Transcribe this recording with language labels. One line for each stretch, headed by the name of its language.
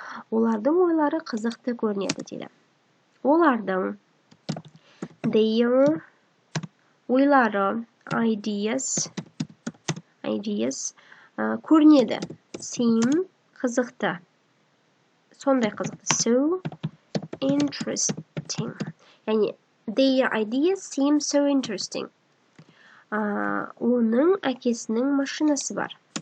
Kazakh: Олардың ойлары қызықты көрінеді дейді. Олардың
English: their
Kazakh: ойлары
English: ideas
Kazakh: көрінеді. Seem қызықты. Сондай қызықты.
English: So interesting.
Kazakh: Яғни
English: their ideas seem so interesting.
Kazakh: Оның әкесінің машинасы бар.